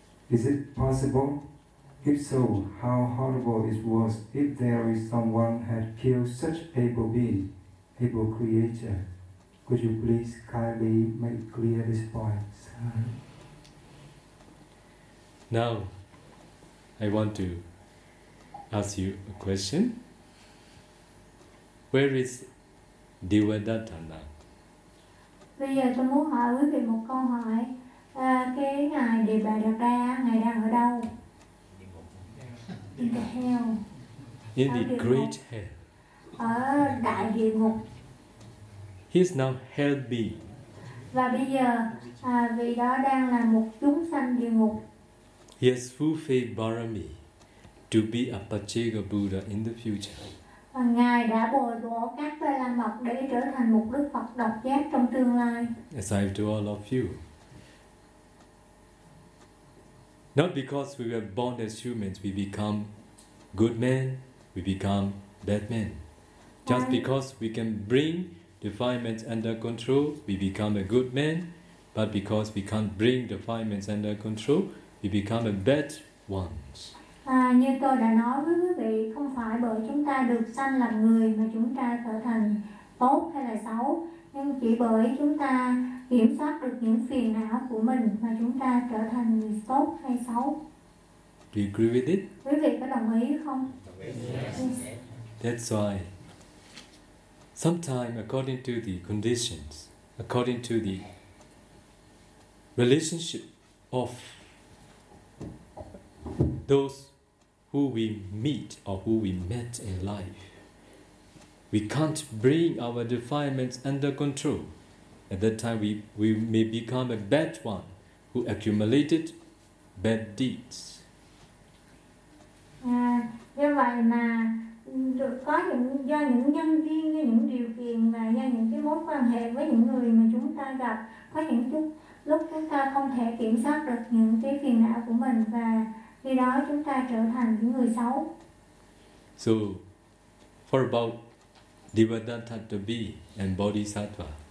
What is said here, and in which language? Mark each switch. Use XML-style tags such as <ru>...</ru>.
<en>Is it possible? If so, how horrible it was if there is someone had killed such able being, able creature. Could you please kindly make clear this point? Now, I want to ask you a question. Where is Devadatta now?</en> <vi>Bây giờ tôi muốn hỏi quý vị một câu hỏi. Cái ngài địa bàn đặt ra ngài đang ở đâu?</vi> <en>In the great hell.</en> <vi>Ở đại địa ngục.</vi> <en>He is now hell being.</en> <vi>Và bây giờ vị đó đang là một chúng sanh địa ngục.</vi> <en>He has fulfilled barami to be a Paccheka Buddha in the future.</en> <vi>Và ngài đã bồi bổ các ba la mật để trở thành một đức Phật độc giác trong tương lai.</vi> <en>As I do all of you. Not because we were born as humans, we become good men, we become bad men. Just because we can bring defilements under control, we become a good man. But because we can't bring defilements under control, we become a bad ones.</en> <vi>À, như tôi đã nói với quý vị, không phải bởi chúng ta được sanh làm người mà chúng ta trở thành tốt hay là xấu, nhưng chỉ bởi chúng ta kiểm soát được những phiền não của mình mà chúng ta trở thành người tốt hay xấu.</vi> <en>Do you agree with it?</en> <vi>Quý vị có đồng ý không?</vi> <en>Yes. That's why sometimes according to the conditions, according to the relationship of those who we meet or who we met in life, we can't bring our defilements under control. At that time, we may become a bad one who accumulated bad deeds.</en> <vi>Do vậy mà có những do những nhân duyên, do những điều kiện và do những cái mối quan hệ với những người mà chúng ta gặp, có những lúc chúng ta không thể kiểm soát được những cái phiền não của mình và khi đó chúng ta trở thành những người xấu.</vi> <en>So, for about Devadatta to be and Bodhisattva.</en>